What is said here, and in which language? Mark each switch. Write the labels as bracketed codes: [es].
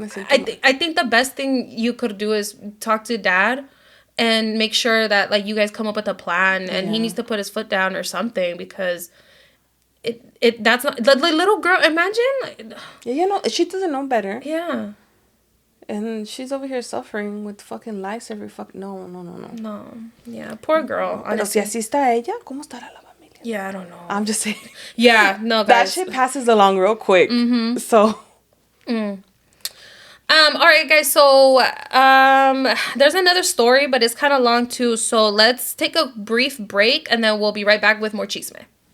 [en] I think the best thing you could do is talk to dad and make sure that, like, you guys come up with a plan, and he needs to put his foot down or something, because that's not the little girl. Imagine. Yeah, you know, she doesn't know better. Yeah. And she's over here suffering with fucking lice every fucking... No. Yeah, poor girl. [es] Pero si así está ella, ¿cómo estará la familia? [en] Yeah, I don't know. I'm just saying. Yeah, no, guys. That shit passes along real quick. Mm-hmm. So... All right, guys. So, there's another story, but it's kind of long too. So let's take a brief break, and then we'll be right back with more Chisme.